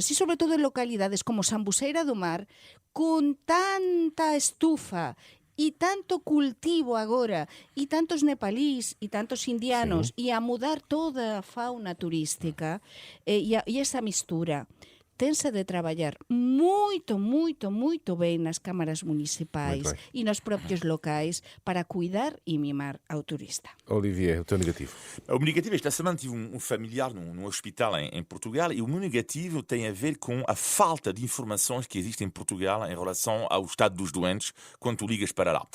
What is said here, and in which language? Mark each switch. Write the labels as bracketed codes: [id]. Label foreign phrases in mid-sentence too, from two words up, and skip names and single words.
[gl] E sobre todo en localidades como Sambuceira do Mar, con tanta estufa e tanto cultivo agora, e tantos nepalís, e tantos indianos, e a mudar toda a fauna turística, e esa mistura. Tense de traballar moito ben nas cámaras municipais [pt] Muito bem. [gl] e nos propios locais para cuidar e mimar ao turista. [pt] Olivier, o teu negativo. O meu negativo, esta semana tive um familiar num hospital em Portugal e o meu negativo tem a ver com a falta de informações que existe em Portugal em relação ao estado dos doentes quando tu ligas para lá.